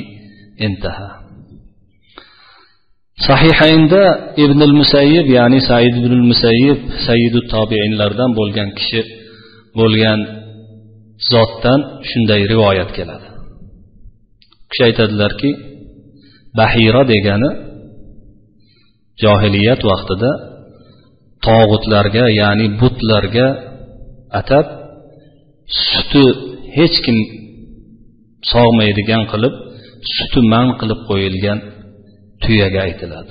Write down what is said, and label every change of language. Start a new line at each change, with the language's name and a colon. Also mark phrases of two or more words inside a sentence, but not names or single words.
Uzbek: انتهى. Sahihayinda Ibn al-Musayyib, ya'ni Said ibn al-Musayyib sayyidut tobiinlardan bo'lgan kishi bo'lgan zotdan shunday rivoyat keladi. Kishi aytadilarki, Bahira degani jahiliyat vaqtida tog'utlarga, ya'ni butlarga atab suti hech kim sog'maydigan qilib, suti man qilib qo'yilgan tuyaga aytiladi.